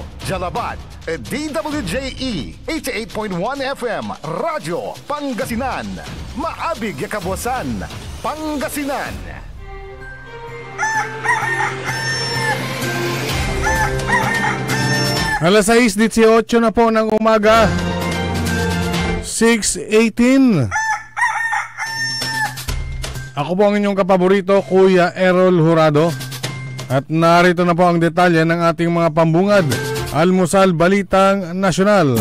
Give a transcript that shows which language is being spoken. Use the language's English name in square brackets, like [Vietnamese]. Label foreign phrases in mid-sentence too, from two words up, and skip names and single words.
[Pangasinan] Jalabat at DWJE 88.1 FM Radyo Pangasinan. Maabig yakabwasan Pangasinan. [Filipino] Alas 6:18 na po ng umaga. 6:18. Ako po ang inyong kapaborito, Kuya Errol Horado. At narito na po ang detalye ng ating mga pambungad. Almusal Balitang Nasyonal.